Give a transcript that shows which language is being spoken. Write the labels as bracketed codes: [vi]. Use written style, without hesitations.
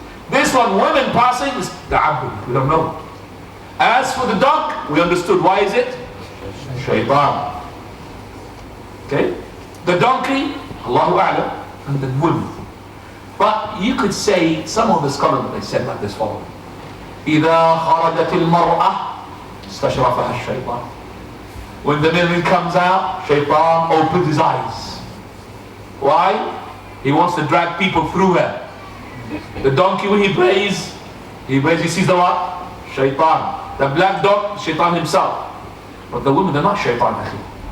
[en] This one, women passing, is ta'abbudi. We don't know. As for the dog, we understood. Why is it? Shaytan. Okay? The donkey, Allahu A'lam, and the woman. But you could say, some of the scholars, they said like this following. [ar] إذا خرجت المرأة استشرفها الشيطان. [en] When the woman comes out, Shaytan opens his eyes. Why? He wants to drag people through her. The donkey, when he prays, he sees the what? Shaytan. The black dog, Shaytan himself. But the women, they're not Shaytan actually.